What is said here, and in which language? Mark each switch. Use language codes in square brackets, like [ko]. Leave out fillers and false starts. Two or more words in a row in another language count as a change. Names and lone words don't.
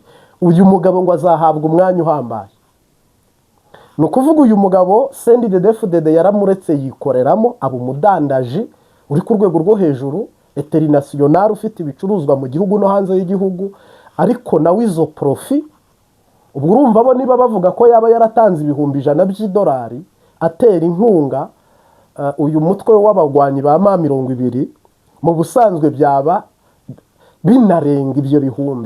[rn] Uyu mugabo ngo azahabwa umwanya uhambaye. No kuvuga uyu mugabo CNDD-FDD yaramuretse yikoreramo abo umudandaji uri ku rwego rwo hejuru, international, ufite ibicuruzwa mu gihugu no hanze y'igihugu, ariko nawe izo profit ubwo urumva bo niba bavuga ko yaba yaratanze ibihumbi 100 by'idolari atera inkunga uyu mutwe w'abagwanyi ba M20, mu busanzwe byaba binarenga ibyo bihumbi.